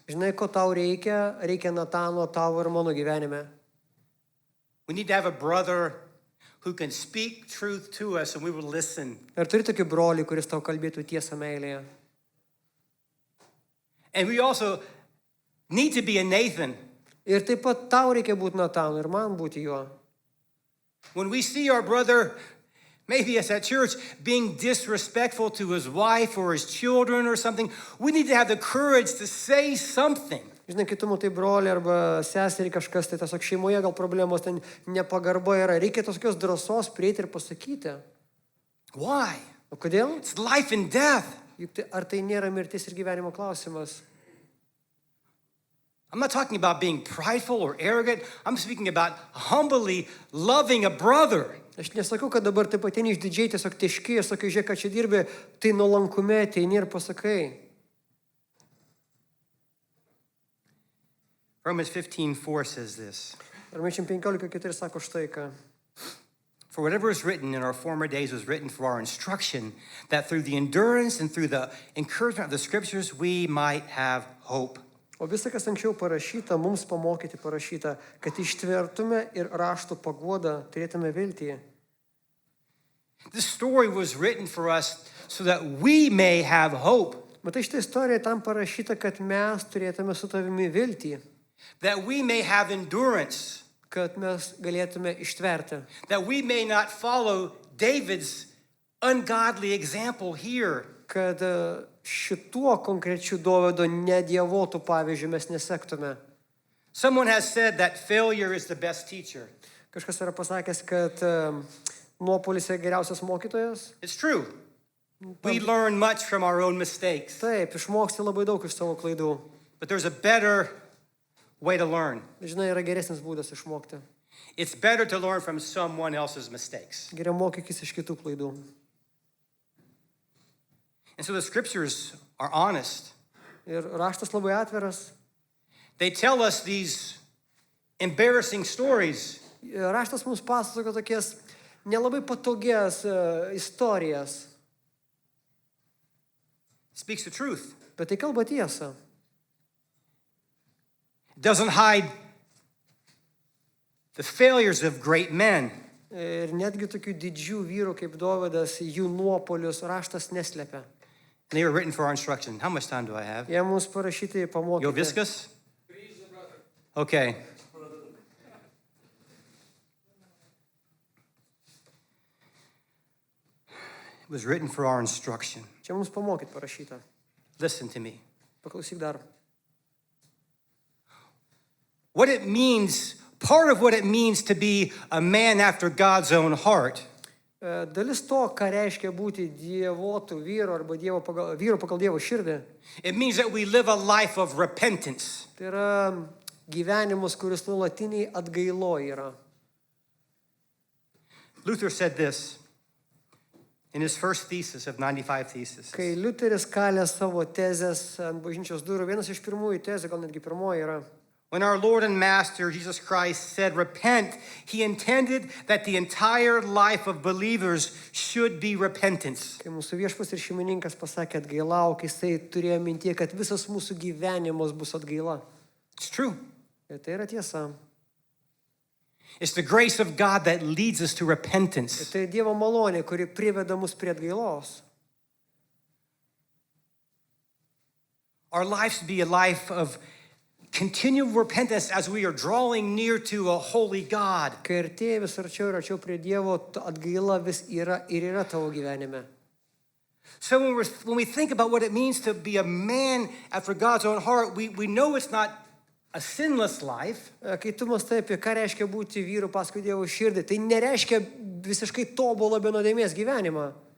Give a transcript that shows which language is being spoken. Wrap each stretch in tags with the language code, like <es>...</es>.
<lt>Žinai, ko tau reikia? Reikia Natano tavo ir mano gyvenime.</lt> <en>We need to have a brother who can speak truth to us and we will listen.</en> <lt>Ir turi tokį brolį, kuris tau kalbėtų tiesą meilėje.</lt> <en>And we also need to be a Nathan.</en> <lt>Ir taip pat tau reikia būti Natanu ir man būti juo.</lt> <en>When we see our brother, maybe it's at church, being disrespectful to his wife or his children or something, we need to have the courage to say something.</en> <lt>Žinai, kai tu matai brolį arba seserį kažkas, tai tiesiog šeimoje gal problemos, ten nepagarba yra. Reikia tokios drąsos prieiti ir pasakyti.</lt> <en>Why?</en> <lt>O kodėl?</lt> <en>It's life and death.</en> <lt>Juk tai, ar tai nėra mirtis ir gyvenimo klausimas?</lt> <en>I'm not talking about being prideful or arrogant. I'm speaking about humbly loving a brother.</en> <lt>Aš nesakau, kad dabar taip ateini išdidžiai tiesiog tiški ir sakai, žiūrėk, ką čia dirbi, tai nuolankume ateini ir pasakai.</lt> <en>Romans 15:4 says this.</en> <lt>Romiečiam 15:4 sako štai ką.</lt> <en>For whatever is written in our former days was written for our instruction, that through the endurance and through the encouragement of the scriptures we might have hope.</en> <lt>O visa, kas anksčiau parašyta, mums pamokyti parašyta, kad ištvertume ir raštų paguodą turėtume viltį.</lt> <en>This story was written for us so that we may have hope,</en> <lt>Matai, šitą istoriją tam parašyta, kad mes turėtume su tavimi viltį,</lt> <en>that we may have endurance,</en> <lt>kad mes galėtume ištverti,</lt> <en>that we may not follow David's ungodly example here.</en> <lt>kad šituo konkrečiu Dovydo nedievotų pavyzdžių mes nesektume.</lt> <en>Someone has said that failure is the best teacher.</en> <lt>Kažkas yra pasakęs, kad nuopolis yra geriausias mokytojas.</lt> <en>It's true. We learn much from our own mistakes,</en> <lt>Taip, išmoksti labai daug iš savo klaidų.</lt> <en>but there's a better way to learn.</en> <lt>Žinai, yra geresnis būdas išmokti.</lt> <en>It's better to learn from someone else's mistakes.</en> <lt>Geriau mokykis iš kitų klaidų.</lt> <en>And so the scriptures are honest.</en> <lt>Ir raštas labai atviras.</lt> <en>They tell us these embarrassing stories,</en> <lt>Raštas mums pasakoja tokias nelabai patogias istorijas.</lt> <en>speaks the truth.</en> <lt>Bet tai kalba tiesą.</lt> <en>It doesn't hide the failures of great men.</en> <lt>Ir netgi tokių didžių vyrų kaip Dovydas, jų nuopolius raštas neslepia.</lt> <en>And they were written for our instruction. How much time do I have?</en> <lt>Jie mums parašyti Yo, pamokyti. viskas? Okay.</lt> <en>It was written for our instruction.</en> <lt>Čia mums pamokyti parašyta.</lt> <en>Listen to me.</en> <lt>Paklausyk dar.</lt> <en>What it means, part of what it means to be a man after God's own heart</en> <lt>Dalis to, ką reiškia būti dievotų vyru arba vyru pagal Dievo širdį,</lt> <en>it means that we live a life of repentance.</en> <lt>tai yra gyvenimas, kuris nuolatiniai atgailo yra.</lt> <en>Luther said this in his first thesis of 95 theses.</en> <lt>Kai Liuteris kalė savo tezės ant bažnyčios durų, vienas iš pirmųjų tezė, gal netgi pirmoji yra,</lt> <en>When our Lord and Master Jesus Christ said, repent, he intended that the entire life of believers should be repentance.</en> <lt>kai mūsų viešpas ir šeimininkas pasakė atgailauk, jisai turėjo mintie, kad visas mūsų gyvenimas bus atgaila.</lt> <en>It's true.</en> <lt>Ir tai yra tiesa.</lt> <en>It's the grace of God that leads us to</en> <lt>Ir</lt> <en>repentance.</en> <lt>tai Dievo malonė, kuri priveda mus prie atgailos.</lt> <en>Our lives be a life of continual repentance as we are drawing near to a holy God.</en> <lt>Kai artėji vis arčiau ir arčiau prie Dievo, atgaila vis yra ir yra tavo gyvenime.</lt> <en>So when we think about what it means to be a man after God's own heart, we know it's not a sinless life.</en> <lt>Kai tu mąstai apie ką reiškia būti vyru paskui Dievo širdį, tai nereiškia visiškai tobulą be nuodėmės gyvenimą.</lt>